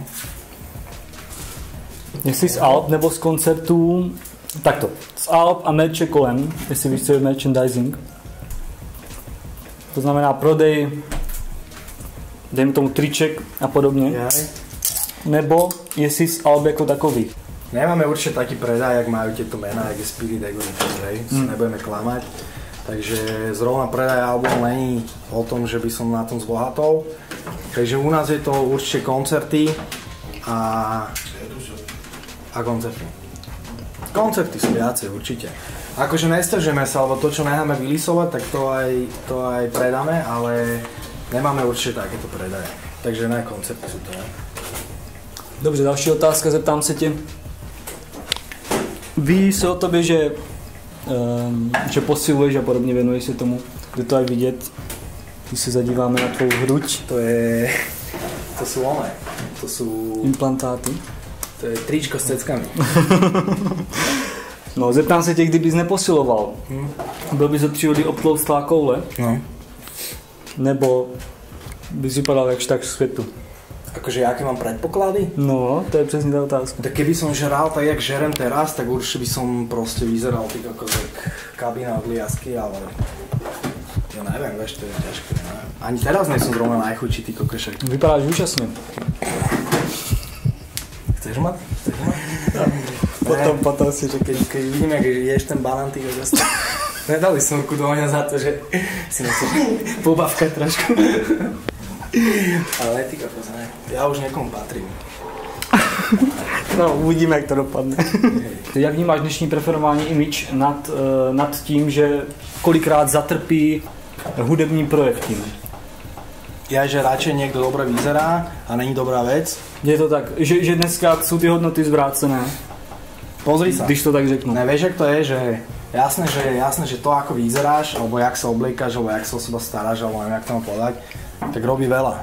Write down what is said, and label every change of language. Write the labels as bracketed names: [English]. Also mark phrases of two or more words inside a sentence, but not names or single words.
[Czech] Jestli z Alp nebo z koncertů, takto, z Alp a merče kolem, jestli víš, co je merchandising. To znamená prodej, dejme tomu triček a podobně. Nebo jestli z Alp jako takový. [Slovak] Nemáme určite taký predaj, jak majú tieto mená, jak je Spirit Ego, si nebudeme klamať. Takže zrovna predaj albumu není o tom, že by som na tom zbohatol. Takže u nás je to určite koncerty a koncerty. Koncerty sú viacej určite. Akože nestažujeme sa, lebo to, čo necháme vylisovať, tak to aj predáme, ale nemáme určite takéto predaje. Takže ne, koncerty sú to. [Czech] Dobře, další otázka, zeptám se tě. Ví se o tobě, že posiluješ a podobně, věnuješ se tomu, kde to aj vidět, když se zadíváme na tvou hruď. [Slovak] To sú one, to sú... Implantáty. To je tričko s ceckami. [Czech] No, zeptám se tě, kdybys neposiloval. Byl bys od přírody obtloustlá koule? No. Nebo by si vypadal jakž tak v světu? [Slovak] Akože aké mám predpoklady? [Czech] No, to je přesně ta otázka. [Slovak] Tak keby som žral tak, jak žerem teraz, tak určite by som proste vyzeral ty kokos jak kabína od Liasky, ale ja neviem, vieš, to je ťažké. Ani teraz nie som zrovna najchudší, ty kokešek. [Czech] Vypadáš úžasně. [Slovak] Chceš mať? [Czech] Potom si řekl. [Slovak] Keď vidím, jak ješ ten banán, ty kokos. Nedali snorku do mňa za to, že si nechceš pobavkať trošku. Ale ty kokos, ne. Ja už niekomu patrím. No, [Czech] uvidíme, jak to dopadne. Jak vnímáš dnešní preferování image nad tím, že kolikrát zatrpí hudební projekt tím? Ja, [Slovak] že radšej niekto dobre vyzerá a není dobrá vec. [Czech] Je to tak, že dneska sú ty hodnoty zvrácené? [Slovak] Pozri sa. [Czech] Když to tak řeknu. [Slovak] Ne, vieš, jak to je, že jasné, že to, ako vyzeráš, alebo jak sa obliekaš, alebo jak sa o seba staráš, alebo neviem, jak to mám povedať, tak robí veľa.